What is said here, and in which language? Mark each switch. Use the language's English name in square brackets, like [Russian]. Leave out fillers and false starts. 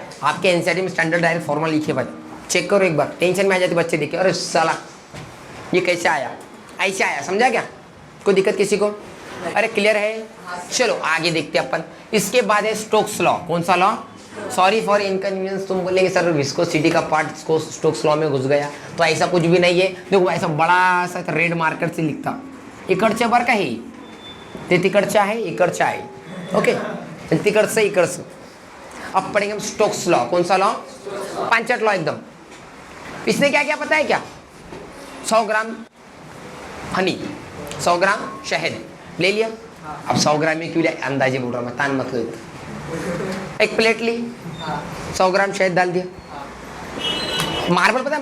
[Hindi] आपके एनसीईआरटी में standard direct formula लिखे भाई, चेक करो एक बार, टेंशन में आ जाते बच्चे देखे, अरे साला ये कैसे आया? ऐसे आया, समझा क्या? कोई दिक्कत किसी को? अरे क्लियर है? चलो आगे देखते हैं अपन। इसके बाद है स्टोक्स लॉ। कौन सा लॉ? सॉरी फॉर इनकन्वीनियंस, तुम बोलेंगे सर विस्कोसिटी का पार्ट स्टोक्स लॉ में घुस गया, तो ऐसा कुछ भी नहीं है। देखो ऐसा बड़ा सा रेड मार्कर से लिखता, [Marathi] इकडच्या बर का हे, ते तिकडच्या आहे, इकडच्या आहे, ओके, तिकडचं इकडचं। [Hindi] अब पढ़ेंगे हम स्टोक्स लॉ। कौन सा लॉ? पांचट लॉ एकदम। इसने क्या क्या पता है क्या? 100 ग्राम हनी, 100 ग्राम शहद ले लिया। अब 100 ग्राम में क्यों लिया? अंदाजे बोल रहा मैं, तान मत लो। एक प्लेट ली, 100 ग्राम शहद डाल दिया। मार्बल पता है?